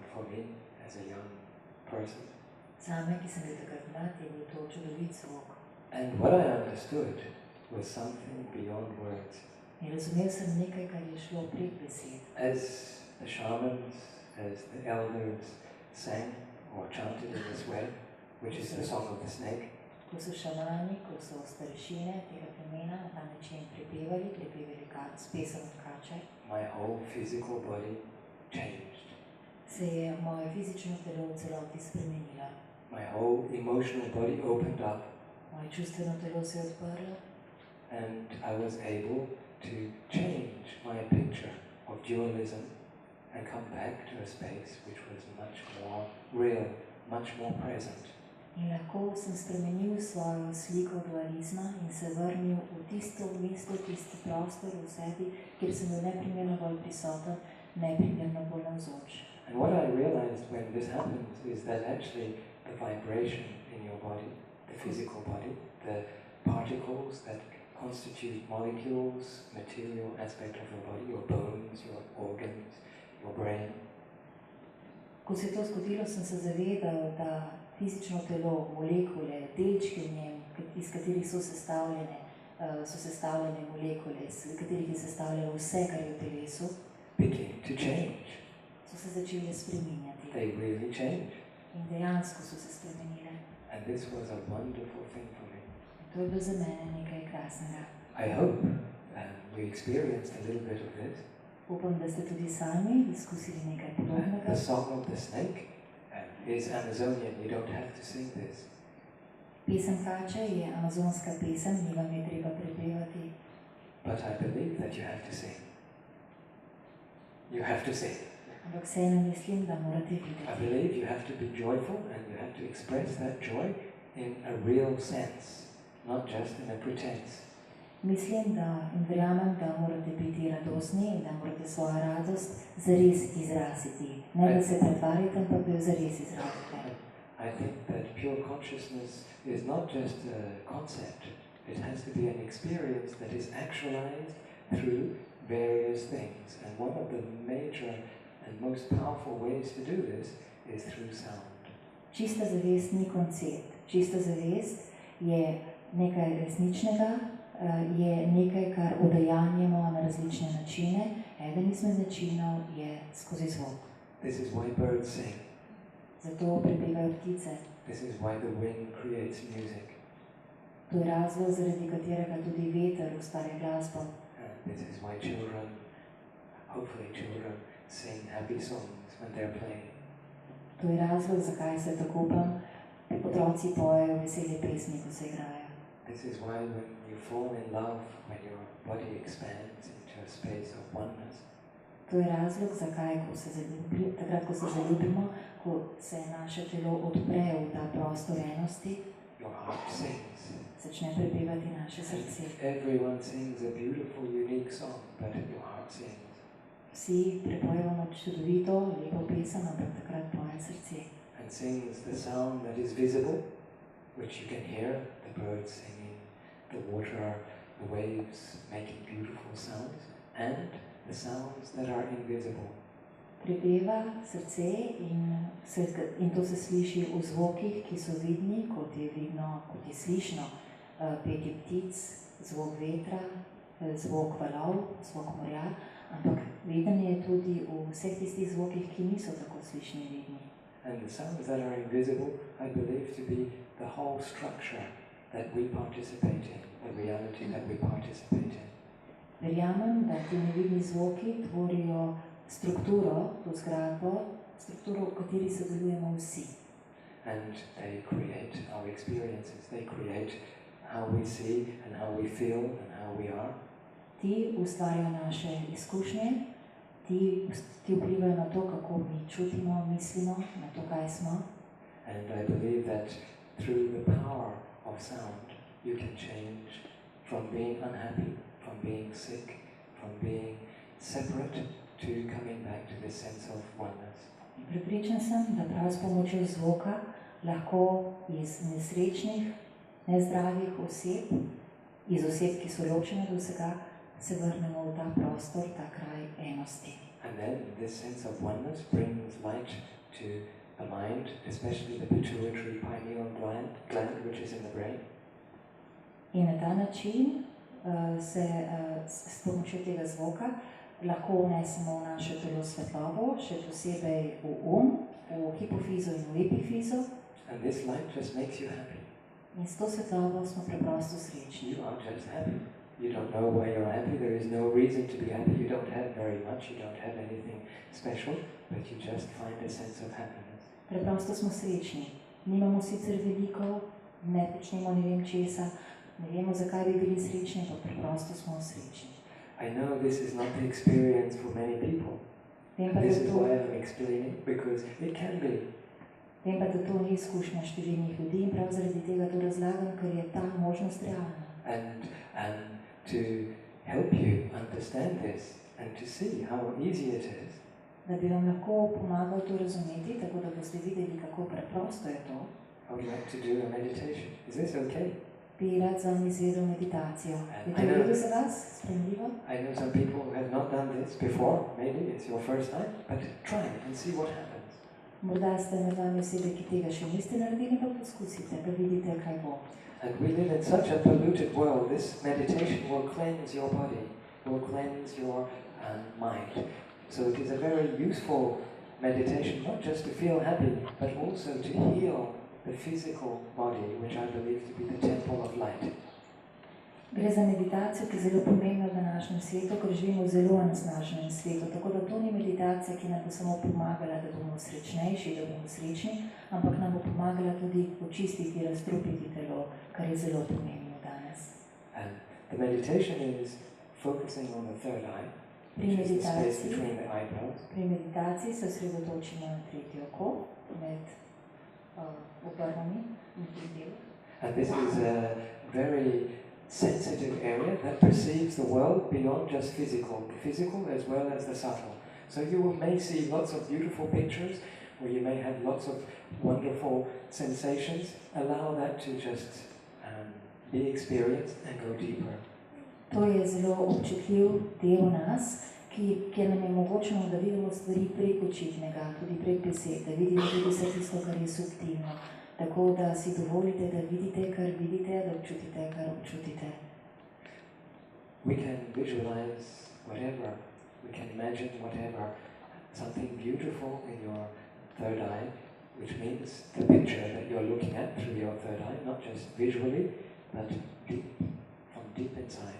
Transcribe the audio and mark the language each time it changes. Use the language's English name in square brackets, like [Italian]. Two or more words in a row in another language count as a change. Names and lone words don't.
[English] me as a young person. [Slovenian] Zame, ki sem bil takrat mlad, je bil to čudovit zvok. [English] And what I understood was something beyond words. [Slovenian] In razumel sem nekaj, kar je šlo prek besed. [English] As the shamans, as the elders sang or chanted in this way, which is the song of the snake, [Slovenian] Ko so šamani, ko so starešine tega plemena na ta način prepevali s pesem od kače, [English] my whole physical body changed. [Slovenian] se je moje fizično telo v celoti spremenilo. [English] My whole emotional body opened up, [Slovenian] Moje čustveno telo se je odprlo [English] and I was able to change my picture of dualism and come back to a space which was much more real, much more present. [Slovenian] in lahko sem spremenil svojo sliko dualizma in se vrnil v tisto mesto, tisti prostor v sebi, kjer sem bil neprimerno bolj prisoten, neprimerno bolj navzoč. [English] And what I realized when this happens is that actually the vibration in your body, the physical body, the particles that constitute molecules, material aspect of your body, your bones, your organs, your brain, [Slovenian] Ko se je to zgodilo, sem se zavedal, da fizično telo, molekule, delčki v njem, iz katerih so sestavljene molekule, iz katerih je sestavljeno vse, kar je v telesu, [English] begin to change. [Slovenian] so se začele spreminjati. [English] They really change. [Slovenian] In dejansko so se spremenile. [English] And this was a wonderful thing for me. [Slovenian] To je bilo za mene nekaj krasnega. [English] I hope you experienced a little bit of this. [Slovenian] Upam, da ste tudi sami izkusili nekaj podobnega. [English] The song of the snake is Amazonian. You don't have to sing this. [Slovenian] Pesem kače je amazonska pesem, ni vam je treba prepevati. [English] But I believe that you have to sing. You have to sing. [Slovenian] Ampak vseeno mislim, da morate [English] I [Slovenian] videti. [English] believe you have to be joyful and you have to express that joy in a real sense, not just in a pretense. [Slovenian] Mislim, da in verjamem, da morate biti radosni in da morate svojo radost zares izraziti. Ne da se pretvarjate, ampak da jo zares izrazite. [English] I think that pure consciousness is not just a concept. It has to be an experience that is actualized through various things. And one of the major and most powerful ways to do this is through sound. [Slovenian] Čista zavest ni koncept. Čista zavest je nekaj resničnega, je nekaj, kar udejanjamo na različne načine. Eden izmed načinov je skozi zvok. [English] This is why birds sing. [Slovenian] Zato prepevajo ptice. [English] This is why the wind creates music. [Slovenian] To je razlog, zaradi katerega tudi veter ustvarja glasbo. [English] And this is why children, hopefully children, sing happy songs when they're playing. [Slovenian] To je razlog, zakaj se tako upam, otroci pojejo vesele pesmi, ko se igrajo. [English] This is why when you fall in love, when your body expands into a space of oneness, [Slovenian] To je razlog, zakaj, takrat, ko se zaljubimo, ko se naše telo odpre v ta prostor enosti, [English] your heart sings. [Slovenian] začne prepevati naše srce. [English] Everyone sings a beautiful, unique song, but your heart sings. [Slovenian] Vsi prepojemo čudovito, lepo pesem, ampak takrat poje srce. [English] And sings the sound that is visible, which you can hear, the birds singing, the water, the waves making beautiful sounds, and the sounds that are invisible. [Slovenian] Prepeva srce in to se sliši v zvokih, ki so vidni, kot je vidno, kot je slišno petje ptic, zvok vetra, zvok valov, zvok morja, ampak viden je tudi v vseh tistih zvokih, ki niso tako slišni in vidni. [English] And the sounds that are invisible, I believe to be the whole structure that we participate in, the reality that we participate in. [Slovenian] Verjamem, da ti nevidni zvoki tvorijo strukturo, to zgradbo, strukturo, v kateri sodelujemo vsi. [English] And they create our experiences, they create how we see and how we feel and how we are. [Slovenian] Ti ustvarjajo naše izkušnje, ti vplivajo na to, kako mi čutimo, mislimo, na to, kaj smo. [English] And I believe that through the power of sound, you can change from being unhappy, from being sick, from being separate, to coming back to this sense of oneness. [Slovenian] Prepričan sem, da prav s pomočjo zvoka lahko iz nesrečnih, nezdravih oseb, iz oseb, ki so ločene do vsega, se vrnemo v ta prostor, ta kraj enosti. [English] And then this sense of oneness brings light to the mind, especially the pituitary pineal gland, which is in the brain. [Slovenian] In na ta način se s pomočjo tega zvoka lahko vnesemo v naše telo svetlobo, še posebej v hipofizo in v epifizo. [English] And this light just makes you happy. [Slovenian] In s to svetlobo smo preprosto srečni. [English] You are just happy. You don't know why you're happy. There is no reason to be happy. You don't have very much. You don't have anything special, but you just find a sense of happiness. [Slovenian] Preprosto smo srečni. Nimamo sicer veliko, ne počnemo ne vem česa, ne vemo, zakaj bi bili srečni, pa preprosto smo srečni. [English] I know this is not the experience for many people. This is why I'm explaining, because it can be. [Slovenian] Vem pa, da to ni izkušnja številnih ljudi in prav zaradi tega to razlagam, ker je ta možnost realna. [English] And to help you understand this and to see how easy it is. [Slovenian] Da bi vam lahko pomagal to razumeti, tako da boste videli, kako preprosto je to. [English] I would like to do a meditation. Is this okay? [Slovenian] Bi rad z vami izvedel meditacijo. Je to v redu za vas? Sprejemljivo? [English] I know some people who have not done this before. Maybe it's your first time, but try and see what happens. [Slovenian] Morda ste med vami osebe, ki tega še niste naredili, pa poskusite, da vidite, kaj bo. [English] And we live in such a polluted world. This meditation will cleanse your body, will cleanse your mind. So it is a very useful meditation, not just to feel happy, but also to heal the physical body, which I believe to be the temple of light. [Slovenian] Gre za meditacijo, ki je zelo pomembna v današnjem svetu, ker živimo v zelo onesnaženem svetu. Tako da to ni meditacija, ki nam bo samo pomagala, da bomo srečnejši, da bomo srečni, ampak nam bo pomagala tudi očistiti, razstrupiti telo, kar je zelo pomembno danes. [English] And the meditation is focusing on the third eye, which is the space between the eyebrows. [Slovenian] Pri meditaciji se osredotočimo na tretje oko, med obrvami in predelu. [English] And this is a very sensitive area that perceives the world beyond just physical as well as the subtle. So you may see lots of beautiful pictures, or you may have lots of wonderful sensations. Allow that to just be experienced and go deeper. [Slovenian] To je zelo občutljiv del nas, kjer nam je mogočno, da vidimo stvari prek očitnega, tudi prek besed, da vidimo tudi vse tisto, kar je subtilno. Tako da si dovolite, da vidite, kar vidite, da občutite, kar občutite. [English] We can visualize whatever, we can imagine whatever, something beautiful in your third eye, which means the picture that you're looking at through your third eye, not just visually, but deep, from deep inside.